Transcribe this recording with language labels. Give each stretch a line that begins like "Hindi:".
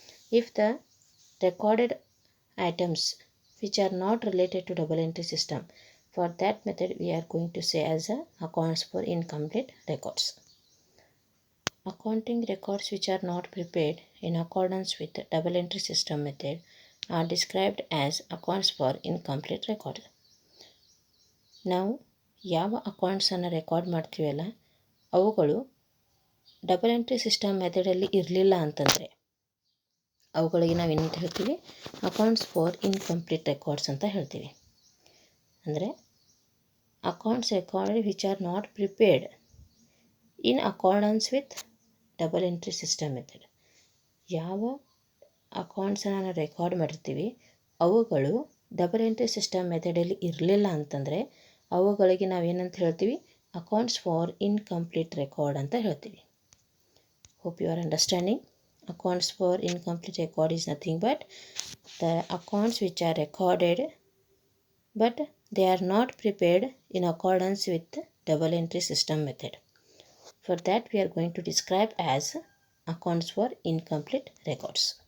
English: If the recorded items which are not related to double entry system, for that method we are going to say as accounts for incomplete records. Accounting records which are not prepared in accordance with the double entry system method are described as accounts for incomplete records.
Kannada: ನಾವು ಯಾವ ಅಕೌಂಟ್ಸನ್ನು record ಮಾಡ್ತೀವಲ್ಲ ಅವುಗಳು double entry system ಮೆಥಡಲ್ಲಿ ಇರಲಿಲ್ಲ ಅಂತಂದರೆ ಅವುಗಳಿಗೆ ನಾವು ಏನಂತ ಹೇಳ್ತೀವಿ, ಅಕೌಂಟ್ಸ್ ಫಾರ್ ಇನ್ಕಂಪ್ಲೀಟ್ ರೆಕಾರ್ಡ್ಸ್ ಅಂತ ಹೇಳ್ತೀವಿ.
English: ಅಂದರೆ accounts recorded which are not prepared in accordance with double entry system method.
Kannada: ಯಾವ ಅಕೌಂಟ್ಸನ್ನು ನಾವು ರೆಕಾರ್ಡ್ ಮಾಡಿರ್ತೀವಿ ಅವುಗಳು ಡಬಲ್ ಎಂಟ್ರಿ ಸಿಸ್ಟಮ್ ಮೆಥಡಲ್ಲಿ ಇರಲಿಲ್ಲ ಅಂತಂದರೆ ಅವುಗಳಿಗೆ ನಾವೇನಂತ ಹೇಳ್ತೀವಿ, ಅಕೌಂಟ್ಸ್ ಫಾರ್ ಇನ್ಕಂಪ್ಲೀಟ್ ರೆಕಾರ್ಡ್ ಅಂತ ಹೇಳ್ತೀವಿ.
English: Hope you are understanding. Accounts for incomplete record is nothing but the accounts which are recorded but they are not prepared in accordance with double entry system method. For that we are going to describe as accounts for incomplete records.